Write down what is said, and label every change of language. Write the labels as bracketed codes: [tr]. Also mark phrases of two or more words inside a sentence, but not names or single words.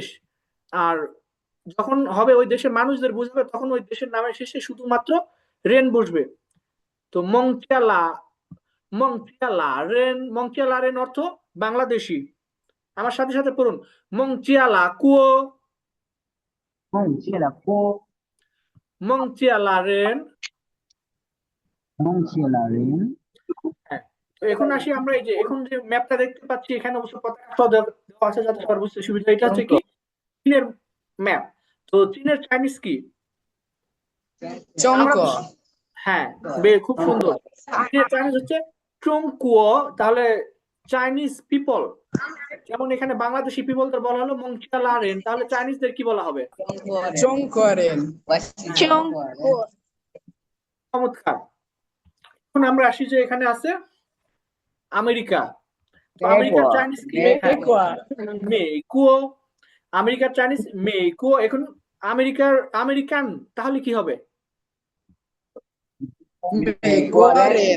[bn] আর যখন হবে ওই দেশের মানুষদের বুঝবে, তখন ওই দেশের নামের শেষে শুধুমাত্র রেন বসবে। তো [zh] 孟加拉人 [bn] অর্থ বাংলাদেশি। আমার সাথে সাথে পড়ুন, [zh] 孟加拉国. 孟加拉国，孟加拉人. 孟加拉人， [bn] হ্যাঁ, তো এখন আসি আমরা এই যে এখন যে ম্যাপটা দেখতে পাচ্ছি, এখানে অবশ্য পতাকা দেওয়া আছে যাতে সবার বুঝতে সুবিধা। এটা হচ্ছে কি, চীনের ম্যাপ। তো চীনের চাইনিজ কি? [zh] 中 [bn] আমরা [zh] 国 [bn] হ্যাঁ, খুব সুন্দর। চীনের চাইনিজ হচ্ছে চংকুয়ো। তাহলে [en] Chinese people, [bn] যেমন এখানে বাংলাদেশি পিপলদের বলা হলো [zh] 孟加拉人, [bn] তাহলে চাইনিজদের কি বলা হবে? [zh] 中国人中国， [bn] চমৎকার। এখন আমরা আসি যে এখানে আছে আমেরিকা। তো আমেরিকার চাইনিজ কি? [zh] 美国 [bn] মেইকুয়ো। আমেরিকার চাইনিজ মেইকুয়ো। এখন আমেরিকান তাহলে কি হবে? [zh] 美国人